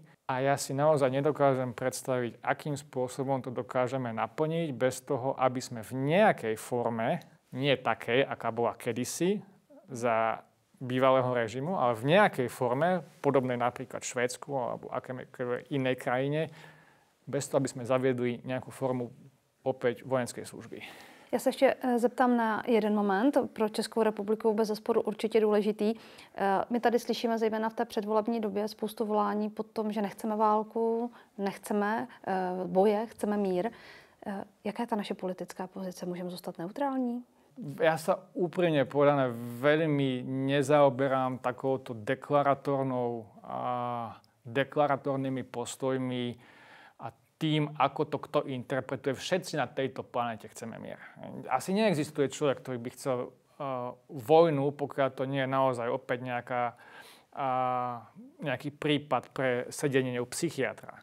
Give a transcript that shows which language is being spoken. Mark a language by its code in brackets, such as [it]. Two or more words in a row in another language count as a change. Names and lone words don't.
[sk] A ja si naozaj nedokážem predstaviť, akým spôsobom to dokážeme naplniť bez toho, aby sme v nejakej forme, nie takej, aká bola kedysi za bývalého režimu, ale v nejakej forme, podobnej napríklad Švédsku alebo akékoľvek inej krajine, bez toho, aby sme zaviedli nejakú formu opäť vojenskej služby. [cs] Já se ještě zeptám na jeden moment, pro Českou republiku bez zesporu určitě důležitý. My tady slyšíme zejména v té předvolební době spoustu volání po tom, že nechceme válku, nechceme boje, chceme mír. Jaká je ta naše politická pozice? Můžeme zůstat neutrální? [sk] Ja sa úprimne povedané veľmi nezaoberám takouto deklaratórnymi postojmi a tým, ako to kto interpretuje. Všetci na tejto planete chceme mier. Asi neexistuje človek, ktorý by chcel vojnu, pokiaľ to nie je naozaj opäť nejaký prípad pre sedenie u psychiatra.